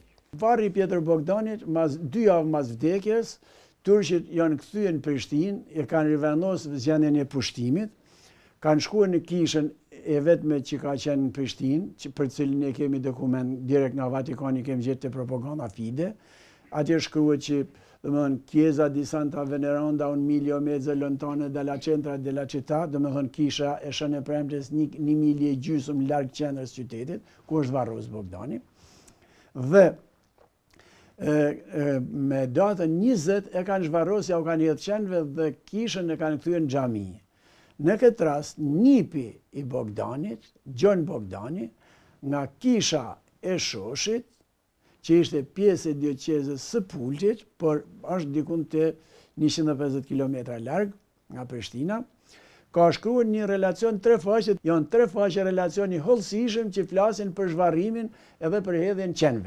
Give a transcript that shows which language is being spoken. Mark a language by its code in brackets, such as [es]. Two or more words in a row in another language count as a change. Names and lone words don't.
[sq] Varri i Pjetër Bogdanit, mas 2 javë mas vdekjes, turqit janë kthyer në Prishtinë, e kanë rivendosur zgjedhjen e pushtimit, kanë shkuar në kishën e vetme që ka qenë në Prishtinë, për cilin ne kemi dokument direkt nga Vatikani, kemi gjetë te propaganda fide. Atje shkruhet që [it] Chiesa di Santa Veneranda un miglio e mezzo lontano dalla centra della città, [sq] kisha e Shkënëpremtes 1 milje e gjysmë larg qendrës qytetit, ku është varros Bogdani. Dhe me datën 20 e kanë zhvarrosja, u kanë hedhë qenve dhe kishën e kanë kthyer në xhami. Në këtë rast, nipi i Bogdanit, Gjon Bogdani, nga kisha e shoshit, që ishte pjesë e dioqezës së Pultit, por është dikun të 150 km larg nga Prishtina, ka shkruar një relacion 3 faqe, janë 3 faqe relacioni hollësishëm që flasin për zhvarrimin edhe për hedhjen qenve.